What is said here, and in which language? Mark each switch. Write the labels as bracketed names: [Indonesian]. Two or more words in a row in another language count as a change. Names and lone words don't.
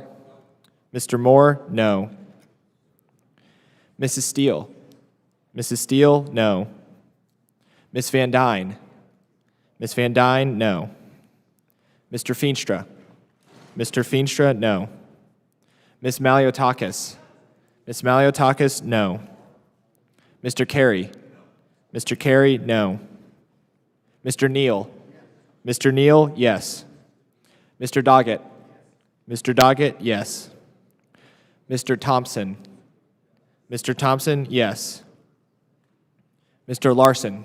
[English] Mr. Moore, no. Mrs. Steele? Mrs. Steele, no. Miss Van Dyne? Miss Van Dyne, no. Mr. Feenstra? Mr. Feenstra, no. Miss Maliotakis? Miss Maliotakis, no. Mr. Carey? Mr. Carey, no. Mr. Neal? Mr. Neal, yes. Mr. Doggett? Mr. Doggett, yes. Mr. Thompson? Mr. Thompson, yes. Mr. Larson?